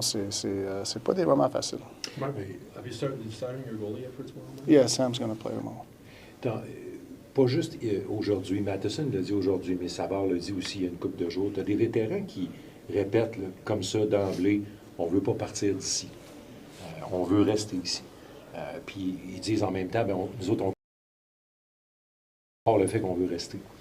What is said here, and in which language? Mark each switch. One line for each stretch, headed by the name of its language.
French: C'est pas des moments faciles.
English: Have you started your goalie effort tomorrow? Yeah, Sam's going to play tomorrow.
French: Pas juste aujourd'hui, Matheson l'a dit aujourd'hui, mais Savard l'a dit aussi il y a une couple de jours. Tu as des vétérans qui répètent là, comme ça d'emblée, on ne veut pas partir d'ici. On veut rester ici. Puis ils disent en même temps, bien, nous autres, on le fait qu'on veut rester.